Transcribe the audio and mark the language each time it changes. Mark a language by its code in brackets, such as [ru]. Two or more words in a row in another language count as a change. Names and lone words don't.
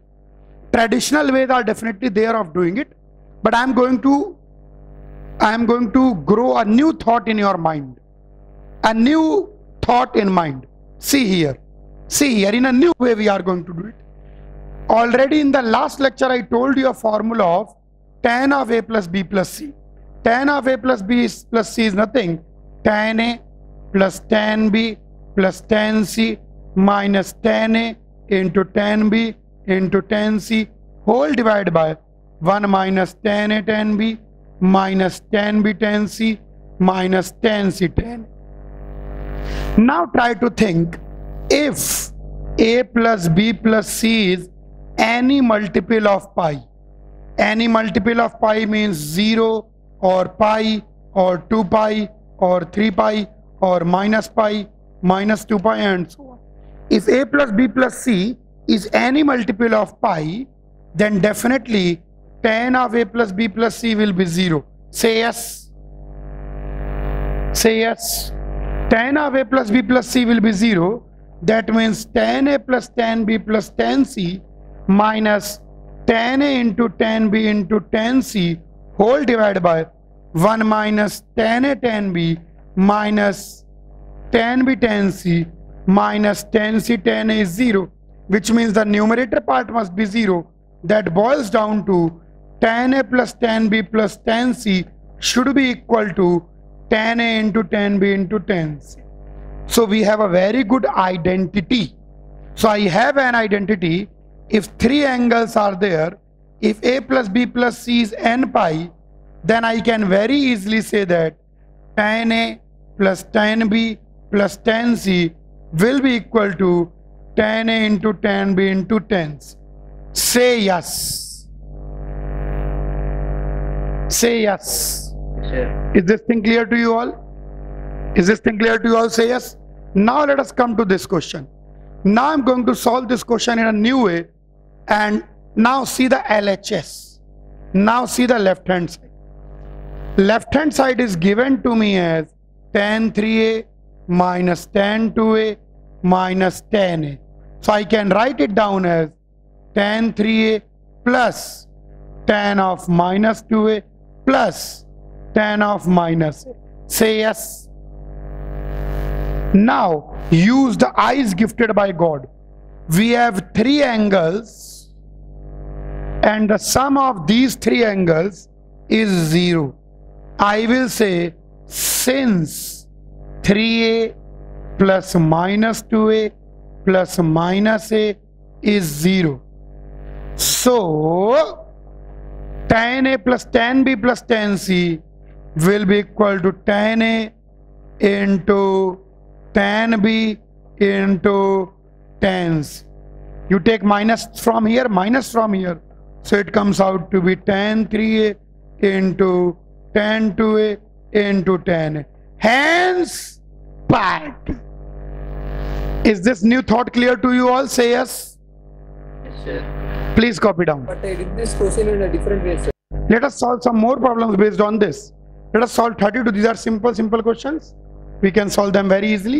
[en] Traditional ways are definitely there of doing it, but I am going to grow a new thought in your mind. A new thought in mind. See here, in a new way we are going to do it. Already in the last lecture I told you a formula of tan of a plus b plus c. Tan of a plus b plus c is nothing. Tan a plus tan b plus tan c minus tan a into tan b into tan c whole divided by 1 minus tan a tan b minus tan b tan c minus tan c tan a. Now try to think, if a plus b plus c is any multiple of pi. Any multiple of pi means 0 or pi or 2 pi or 3 pi or minus pi, minus 2 pi and so on. If a plus b plus c is any multiple of pi, then definitely tan of a plus b plus c will be 0. Say yes. Say yes. Tan of a plus b plus c will be 0. That means tan a plus tan b plus tan c minus tan a into tan b into tan c whole divided by 1 minus tan a tan b minus tan b tan c minus tan c tan a is 0, which means the numerator part must be 0. That boils down to tan a plus tan b plus tan c should be equal to tan a into tan b into tan c. So we have a very good identity. So I have an identity. If 3 angles are there, if a plus b plus c is n pi, then I can very easily say that tan a plus tan b plus tan c will be equal to tan a into tan b into tan c. Say yes. Say yes. Sure. Is this thing clear to you all? Is this thing clear to you all? Say yes. Now let us come to this question. Now I'm going to solve this question in a new way, and now see the LHS. Now see the left hand side. Left hand side is given to me as tan 3a minus tan 2a minus tan a. So I can write it down as tan 3a plus tan of minus 2a plus tan of minus a. Say yes. Now use the eyes gifted by God. We have 3 angles, and the sum of these 3 angles is 0. I will say, since 3a plus minus 2a plus minus a is 0, so tan a plus tan b plus tan c will be equal to tan a into tan b into tan c. You take minus from here, so it comes out to be tan 3a into tan 2a into tan a. Hence part. Is this new thought clear to you all? Say yes. Yes, sir. Please copy down. But I did this question in a different way, sir. Let us solve some more problems based on this. Let us solve 32. These are simple questions. We can solve them very easily.